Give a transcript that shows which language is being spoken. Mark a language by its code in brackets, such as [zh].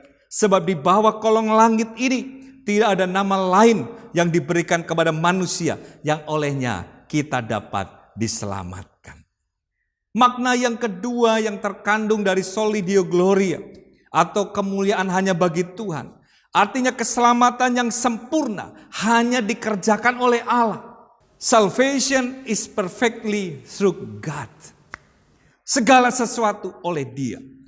[id] Sebab di bawah kolong langit ini tidak ada nama lain yang diberikan kepada manusia yang olehnya kita dapat diselamatkan. Makna yang kedua yang terkandung dari [la] soli Deo gloria [id] atau kemuliaan hanya bagi Tuhan. Artinya keselamatan yang sempurna hanya dikerjakan oleh Allah. [en] Salvation is perfectly through God. [id] Segala sesuatu oleh Dia.